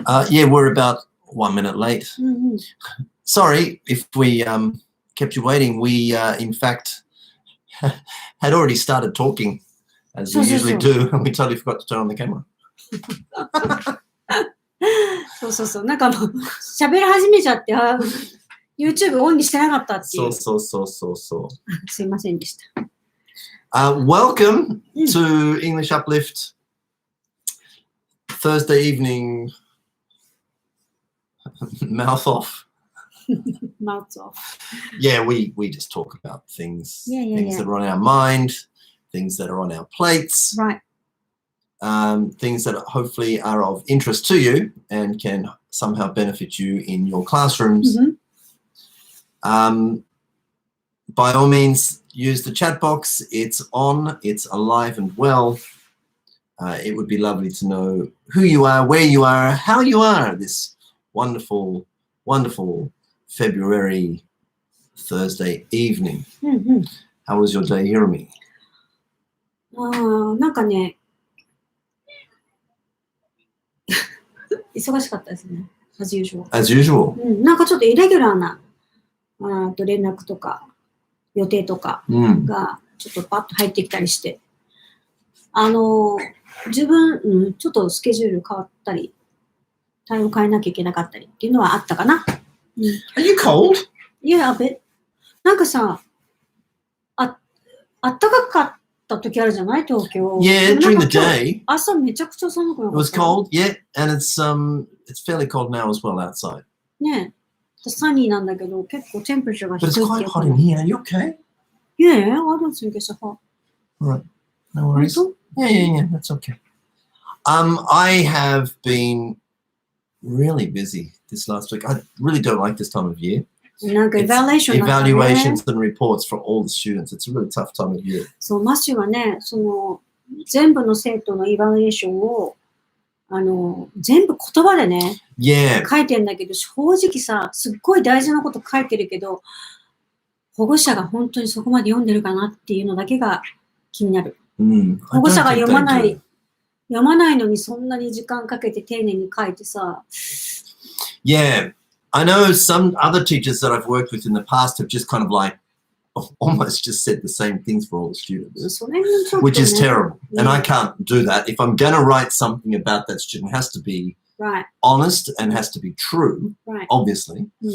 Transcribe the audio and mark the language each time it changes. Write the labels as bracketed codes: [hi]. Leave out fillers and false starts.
[en] Yeah, we're about 1 minute late. うんうん。 Sorry if we kept you waiting. We, in fact, had already started talking, as we usually do, and we totally forgot to turn on the camera. [ja] そうそうそう。なんかもう、喋り始めちゃって、YouTube オンにしてなかったっていう。 [en] So. [ja] すいませんでした。 [en] Welcome to English Uplift Thursday evening mouth off. Mouth off. Yeah, we just talk about things, things Yeah. that are on our mind, things that are on our plates, Right. things that hopefully are of interest to you and can somehow benefit you in your classrooms. By all means, use the chat box. It's on, it's alive and well. It would be lovely to know who you are, where you are, how you are this wonderful, wonderful February Thursday evening. How was your day, Hiromi? [ja] なんかね、忙しかったですね。 [en] as usual. As usual. [ja] なんかちょっとイレギュラーな連絡とか予定とかがちょっとパッと入ってきたりして、自分、ちょっとスケジュール変わったり、対応変えなきゃいけなかったりっていうのはあったかな。 [en] Are you cold? Yeah, a bit. [ja] なんかさ、あったかかった時あるじゃない東京。 [en] Yeah, during the day. [ja] 朝めちゃくちゃ寒くなかった。 [en] It was cold, yeah, and it's fairly cold now as well outside. [ja] ねえ、サニーなんだけど結構テンプレチャーが低い [en] But [ja] って [en] it's [ja] いう [en] quite [ja] か。 [en] hot in here. Are you okay? Yeah, I don't think it's hot. All right, no worries. Yeah, that's okay. I have been really busy this last week. I really don't like this time of year. なんか It's evaluations and reports for all the students. It's a really tough time of year. [ja] そう、マッシュはね、全部の生徒のイバリエーションを全部言葉でね、書いてんだけど、正直さ、すっごい大事なこと書いてるけど、保護者が本当にそこまで読んでるかなっていうのだけが気になる。保護者が読まないのにそんなに時間かけて丁寧に書いてさ。 [en] Yeah, I know some other teachers that I've worked with in the past have just kind of like almost just said the same things for all the students, which is terrible. And I can't do that. If I'm going to write something about that student, it has to be honest and has to be true, obviously.